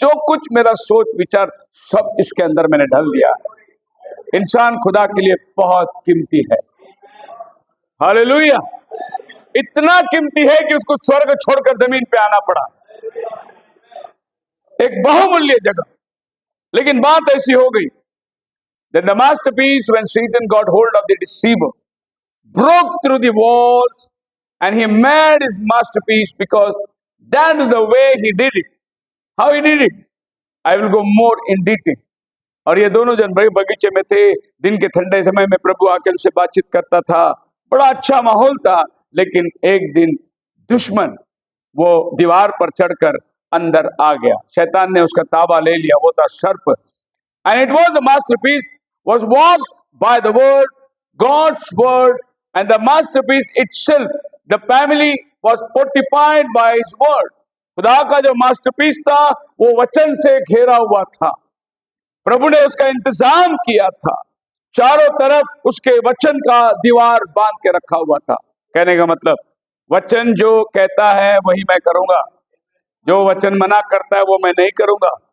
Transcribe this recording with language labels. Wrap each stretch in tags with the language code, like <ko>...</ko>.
<hi>जो कुछ मेरा सोच विचार सब इसके अंदर मैंने ढल दिया। इंसान खुदा के लिए बहुत कीमती है। हालेलुया। इतना कीमती है कि उसको स्वर्ग छोड़कर जमीन पे आना पड़ा, एक बहुमूल्य जगह। लेकिन बात ऐसी हो गई</hi> <en>that the masterpiece, when Satan got hold of the deceiver, broke through the walls and he made his masterpiece, because that is the way he did it. How he did it, I will go more in detail.</en> <hi>और ये दोनों जन बड़े बगीचे में थे। दिन के ठंडे समय में प्रभु आकर उनसे बातचीत करता था, बड़ा अच्छा माहौल था। लेकिन एक दिन दुश्मन वो दीवार पर चढ़कर अंदर आ गया, शैतान ने उसका ताबा ले लिया। वो था सर्प।</hi> <en>And it was the masterpiece was walked by the word, God's word, and the masterpiece itself, the family was fortified by his word.</en> <hi>खुदा का जो मास्टरपीस था वो वचन से घेरा हुआ था। प्रभु ने उसका इंतजाम किया था, चारों तरफ उसके वचन का दीवार बांध के रखा हुआ था। कहने का मतलब वचन जो कहता है वही मैं करूंगा, जो वचन मना करता है वो मैं नहीं करूंगा।</hi>